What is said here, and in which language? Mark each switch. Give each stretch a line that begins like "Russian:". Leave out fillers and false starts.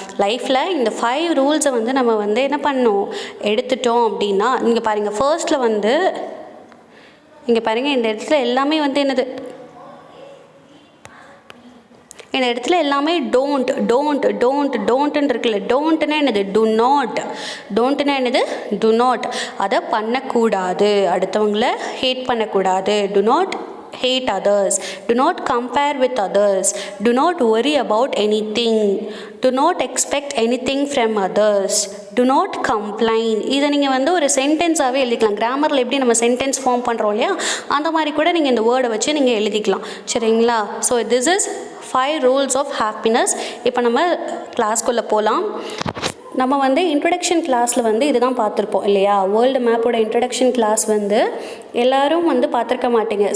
Tamil: லைஃப்பில் இந்த 5 ரூல்ஸை வந்து நம்ம வந்து என்ன பண்ணணும், எடுத்துட்டோம் அப்படின்னா, நீங்கள் பாருங்கள் ஃபர்ஸ்ட்டில் வந்து இங்கே பாருங்கள், இந்த இடத்துல எல்லாமே வந்து என்னது, இந்த இடத்துல எல்லாமே டோன்ட்டுன்னு இருக்குல்ல. டோன்ட்னா என்னது? டோன்ட்னா என்னது? To not. அதை பண்ணக்கூடாது, அடுத்தவங்கள ஹேட் பண்ணக்கூடாது.
English: Do not hate others, do not compare with others, do not worry about anything, do not expect anything from others, do not complain.
Tamil: இதை நீங்கள் வந்து ஒரு சென்டென்ஸாகவே எழுதிக்கலாம். கிராமரில் எப்படி நம்ம சென்டென்ஸ் ஃபார்ம் பண்ணுறோம் இல்லையா, அந்த மாதிரி கூட நீங்கள் இந்த வேர்டை வச்சு நீங்கள் எழுதிக்கலாம். சரிங்களா?
English: So this is 5 rules of happiness.
Tamil: இப்போ நம்ம கிளாஸ்க்குள்ளே போகலாம். நம்ம வந்து இன்ட்ரடக்ஷன் கிளாஸில் வந்து இதுதான் பார்த்துருப்போம் இல்லையா? வேர்ல்டு மேப்போட இன்ட்ரடக்ஷன் கிளாஸ் வந்து எல்லோரும் வந்து பார்த்துருக்க மாட்டீங்க.